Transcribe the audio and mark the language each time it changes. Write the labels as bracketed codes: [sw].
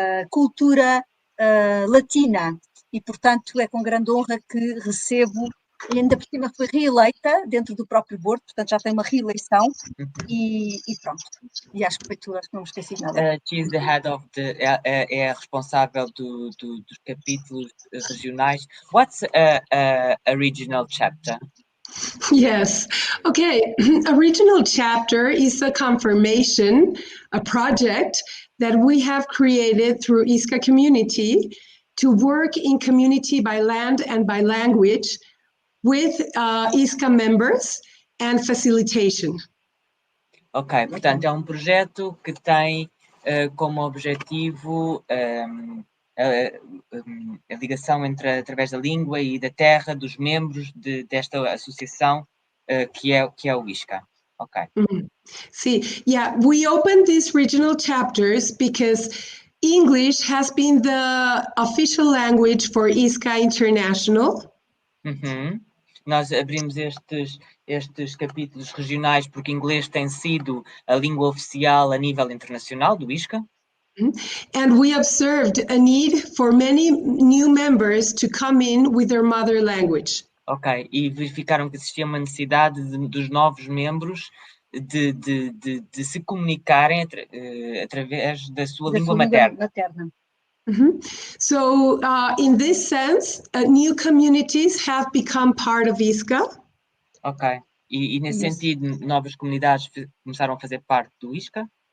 [pt] cultura latina, e portanto é com grande honra que recebo, e ainda por cima foi reeleita dentro do próprio board, portanto já tem uma reeleição, e pronto, e acho que foi tudo, acho que não me esqueci de nada. [en] She's the head of [pt] é a responsável dos capítulos regionais. [en] What's a regional chapter? Yes. Okay. A regional chapter is a confirmation, a project that we have created through ISCA community to work in community by land and by language with ISCA members and facilitation. [pt] Ok, portanto é um projeto que tem como objetivo a ligação através da língua e da terra dos membros desta associação que é o ISCA. Ok. [en] See, yeah, we opened these regional chapters because English has been the official language for ISCA International. [pt] Nós abrimos estes capítulos regionais porque inglês tem sido a língua oficial a nível internacional do ISCA. [en] And we observed a need for many new members to come in with their mother language. [pt] Ok, e verificaram que existia uma necessidade dos novos membros de se comunicarem através da sua língua materna. [en] So, in this sense, new communities have become part of ISCA. [pt] Ok, e nesse sentido, novas comunidades começaram a fazer parte do ISCA.